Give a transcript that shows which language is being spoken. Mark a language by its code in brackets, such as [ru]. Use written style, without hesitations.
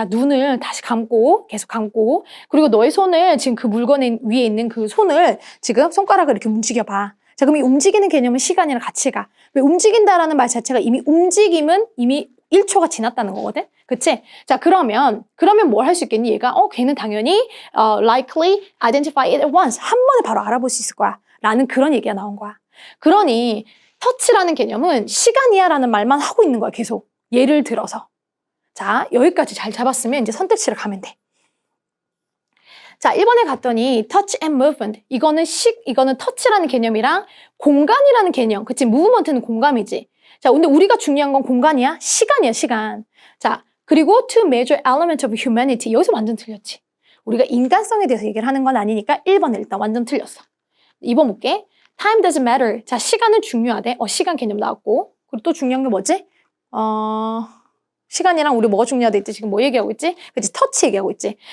[ko] 야 눈을 다시 감고 계속 감고 그리고 너의 손을 지금 그 물건 위에 있는 그 손을 지금 손가락을 이렇게 움직여봐. 자, 그럼 이 움직이는 개념은 시간이랑 같이 가. 왜 움직인다라는 말 자체가 이미 움직임은 이미 1초가 지났다는 거거든? 그치? 자, 그러면 뭘 할 수 있겠니? 얘가, 걔는 당연히, [en] likely identify it at once. [ko] 한 번에 바로 알아볼 수 있을 거야. 라는 그런 얘기가 나온 거야. 그러니, 터치라는 개념은 시간이야 라는 말만 하고 있는 거야, 계속. 예를 들어서. 자, 여기까지 잘 잡았으면 이제 선택지를 가면 돼. 자, 1번에 갔더니 [en] touch and movement. [ko] 이거는 터치라는 개념이랑 공간이라는 개념. 그치? movement는 공간이지. 자, 근데 우리가 중요한 건 공간이야? 시간이야, 시간. [en] 자, 그리고 two major elements of humanity. [ko] 여기서 완전 틀렸지. 우리가 인간성에 대해서 얘기를 하는 건 아니니까 1번은 일단 완전 틀렸어. 2번 볼게. [en] time doesn't matter. [ko] 자, 시간은 중요하대. 시간 개념 나왔고. 그리고 또 중요한 게 뭐지? 시간이랑 우리 뭐가 중요하다 했지? 지금 뭐 얘기하고 있지? 그치? 터치 얘기하고 있지?